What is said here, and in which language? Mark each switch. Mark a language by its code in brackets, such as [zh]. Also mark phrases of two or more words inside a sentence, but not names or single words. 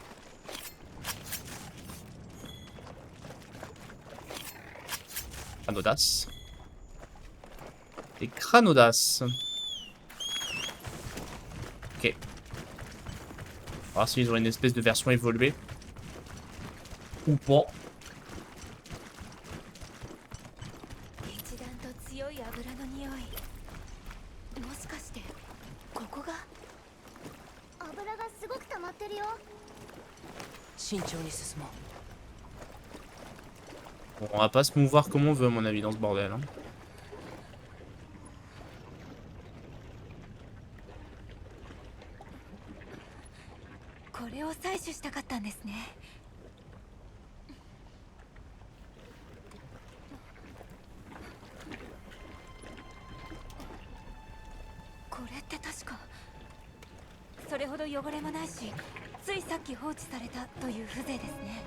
[fr] Cranodas. Des Cranodas. Ok. On va voir s'ils ont une espèce de version évoluée. Ou pas. [ja] 一段と強い油の匂い。もしかしてここが？油がすごく溜まってるよ。慎重に進もう。 [fr] Bon, on va pas se mouvoir comme on veut à mon avis dans ce bordel. Hein. [ja] これを採取したかったんですね。これって確かそれほど汚れもないし、ついさっき放置されたという風情ですね。